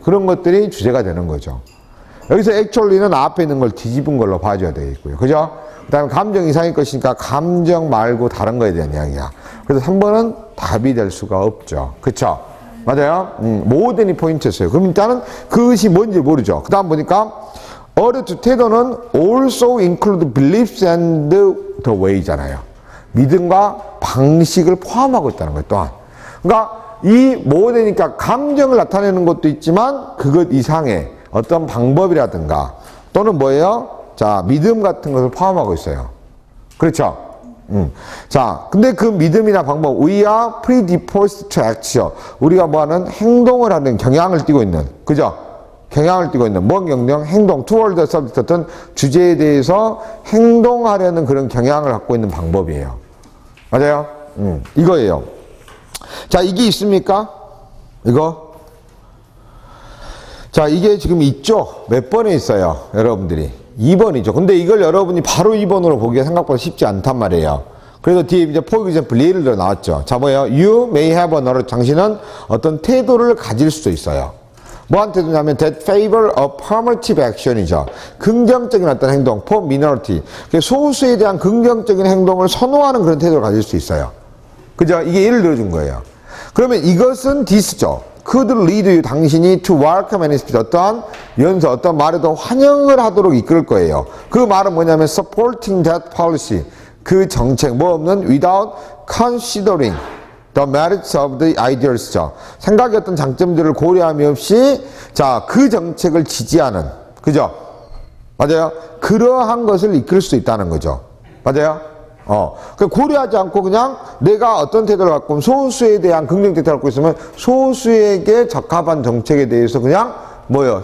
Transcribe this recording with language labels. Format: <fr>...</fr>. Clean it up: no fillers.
<ko>그런 것들이 주제가 되는 거죠. 여기서 actually는 앞에 있는 걸 뒤집은 걸로 봐줘야 되겠고요. 그죠? 그 다음에 감정 이상일 것이니까 감정 말고 다른 거에 대한 이야기야. 그래서 3번은 답이 될 수가 없죠. 그쵸? 맞아요? 모든이 포인트였어요. 그럼 일단은 그것이 뭔지 모르죠. 그 다음 보니까 태도는</ko> <en>also include beliefs and the way</en> <ko>잖아요. 믿음과 방식을 포함하고 있다는 거예요, 또한. 그러니까 이 모델이니까 감정을 나타내는 것도 있지만 그것 이상의 어떤 방법이라든가 또는 뭐예요? 자, 믿음 같은 것을 포함하고 있어요. 그렇죠? 자, 근데 그 믿음이나 방법,</ko> <en>we are predisposed to action.</en> <ko>우리가 뭐하는 행동을 하는 경향을 띠고 있는, 그죠? 경향을 띠고 있는, 뭔 경영? 행동,</ko> <en>toward the subject,</en> <ko>어떤 주제에 대해서 행동하려는 그런 경향을 갖고 있는 방법이에요. 맞아요? 이거예요. 자, 이게 있습니까? 이거? 자, 이게 지금 있죠? 몇 번에 있어요, 여러분들이? 2번이죠. 근데 이걸 여러분이 바로 2번으로 보기가 생각보다 쉽지 않단 말이에요. 그래서 뒤에 이제 for example 예를 들어 나왔죠. 자, 뭐예요?</ko> <en>You may have another.</en> <ko>당신은 어떤 태도를 가질 수도 있어요. 뭐한 태도냐면</ko> <en>that favor affirmative action이죠.</en> <ko>긍정적인 어떤 행동,</ko> <en>for minority.</en> <ko>소수에 대한 긍정적인 행동을 선호하는 그런 태도를 가질 수 있어요. 그죠? 이게 예를 들어준 거예요. 그러면 이것은 this죠.</ko> <en>could lead you,</en> <ko>당신이</ko> <en>to welcome any speech,</en> <ko>어떠한 연서, 어떤 말에도 환영을 하도록 이끌 거예요. 그 말은 뭐냐면</ko> <en>supporting that policy,</en> <ko>그 정책, 뭐 없는</ko> <en>without considering the merits of the ideas죠.</en> <ko>생각의 어떤 장점들을 고려함이 없이 자, 그 정책을 지지하는, 그죠? 맞아요? 그러한 것을 이끌 수 있다는 거죠. 맞아요? 고려하지 않고 그냥 내가 어떤 태도를 갖고 소수에 대한 긍정 태도를 갖고 있으면 소수에게 적합한 정책에 대해서 그냥 뭐예요?</ko>